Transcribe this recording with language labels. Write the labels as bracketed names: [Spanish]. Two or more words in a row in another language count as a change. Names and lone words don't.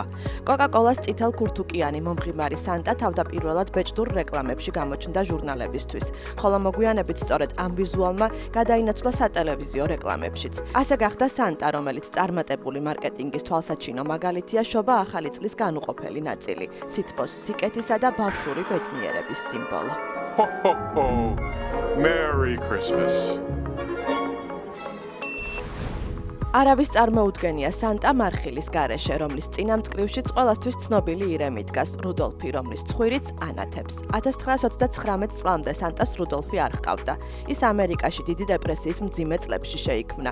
[Georgian] კოკა-კოლას წითელ ქურთუკიანი მომღიმარი სანტა თავდაპირველად ბეჭდურ რეკლამებში გამოჩნდა ჟურნალებისთვის, ხოლო მოგვიანებით სწორედ ამ ვიზუალმა გადაინაცვლა სატელევიზიო რეკლამებშიც. ასე გახდა სანტა, რომელიც წარმატებული მარკეტინგის თვალსაჩინო მაგალითია, შობა ახალი წლის განუყოფელი ნაწილი, სითბოს, სიკეთისა და ბავშვური ბედნიერების სიმბოლო. [English] Ho, ho, ho. Merry Christmas. [Georgian] არავის წარმოუდგენია სანტა მარხილის გარეშე, რომლის წინამწყრივშიც ყველასთვის ცნობილი ირემი დგას, რუდოლფი, რომლის ცხვირიც ანათებს. 1929 წლამდე სანტას რუდოლფი არ ჰყავდა. ის ამერიკაში დიდი დეპრესიის მძიმე წლებში შეიქმნა.